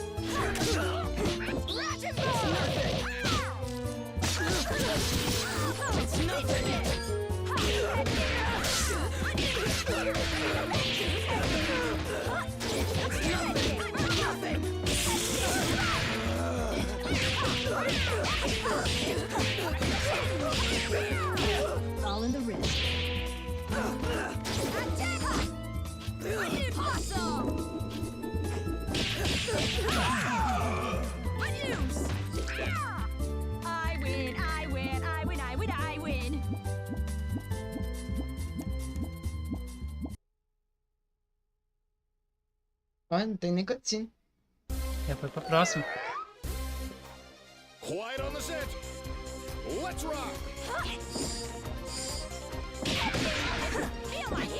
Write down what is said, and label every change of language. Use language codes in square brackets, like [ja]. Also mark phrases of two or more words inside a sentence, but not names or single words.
[en] It's nothing! All in the wrist. I win, I win, I win, I win, I win. [pt] Olha, não tem nem cutscene. Já foi pra próxima. [en] Quiet on the set. Let's rock. Feel my heat!